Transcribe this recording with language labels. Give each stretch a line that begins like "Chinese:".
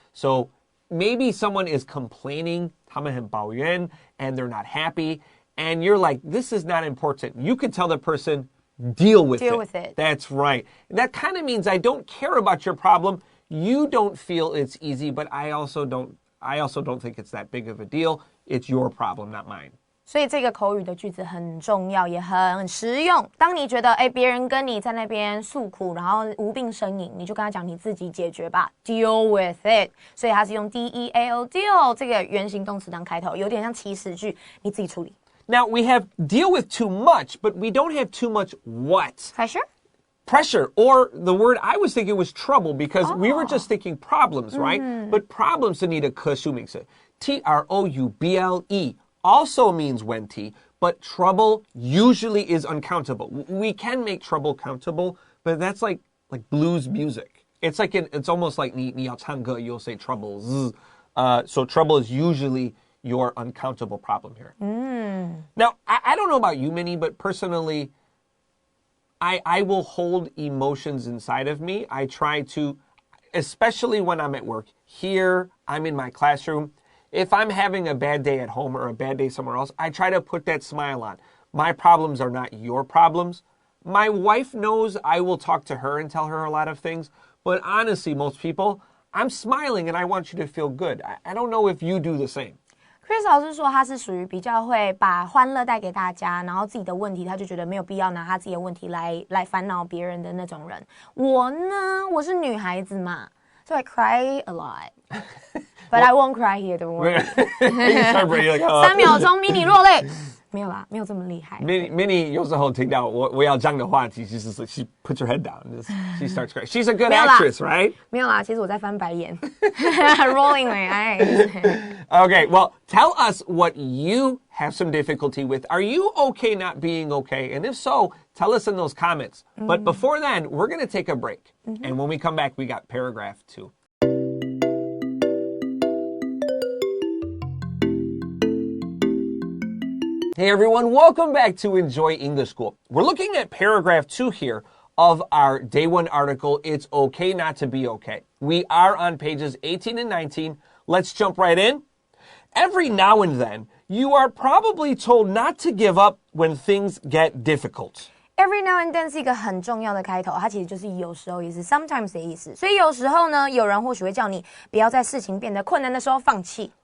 English: So maybe someone is complaining,
Chinese: 他们很抱怨,
English: and they're not happy, and you're like, this is not important. You could tell the person, deal with it. That's right. That kind of means I don't care about your problem. You don't feel it's easy, but I also don't think it's that big of a deal. It's your problem, not mine.
Chinese: 所以这个口语的句子很重要，也很实用。当你觉得别人跟你在那边诉苦，然后无病呻吟，你就跟他讲你自己解决吧 ，
English: deal with it。
Chinese: 所以它是用 deal 这个原形动词当开头，有点像祈使句，你自己处理。
English: Now, we have deal with too much, but we don't have too much what? Pressure, or the word I was thinking was trouble, because we were just thinking problems, right? But problems need a 可数名词 trouble, also means wenti, but trouble usually is uncountable. We can make trouble countable, but that's like blues music. It's almost like
Chinese: 你要唱歌,
English: you'll say trouble. So trouble is usually your uncountable problem here. Now, I don't know about you, Minnie, but personally, I will hold emotions inside of me. I try to, especially when I'm at work. Here, I'm in my classroom. If I'm having a bad day at home or a bad day somewhere else, I try to put that smile on. My problems are not your problems. My wife knows I will talk to her and tell her a lot of things. But honestly, most people, I'm smiling and I want you to feel good. I don't know if you do the same.
Chinese: Chris 老师说他是属于比较会把欢乐带给大家，然后自己的问题他就觉得没有必要拿他自己的问题来烦恼别人的那种人。我呢，我是女孩子嘛，
English: so I cry a lot. But I won't cry here, don't worry.
Chinese: 3秒钟 Minnie 落泪。没有啦，没有这么厉害。 Minnie 有时候听到我要讲的话题，就是
English: she puts her head down. She starts crying. She's a good actress, right? 没有啦，其实我在翻白眼。 Rolling my eyes. Okay, well, tell us what you have some difficulty with. Are you okay not being okay? And if so, tell us in those comments. But before then, we're going to take a break. And when we come back, we got paragraph 2. Hey everyone, welcome back to Enjoy English School. We're looking at paragraph 2 here of our day 1 article, It's Okay Not to Be Okay. We are on pages 18 and 19. Let's jump right in. Every now and then, you are probably told not to give up when things get difficult. Every now and then
Chinese: 是一个很重要的开头，它其实就是有时候也是 sometimes 的意思。所以有时候呢，有人或许会叫你不要在事情变得困难的时候放弃。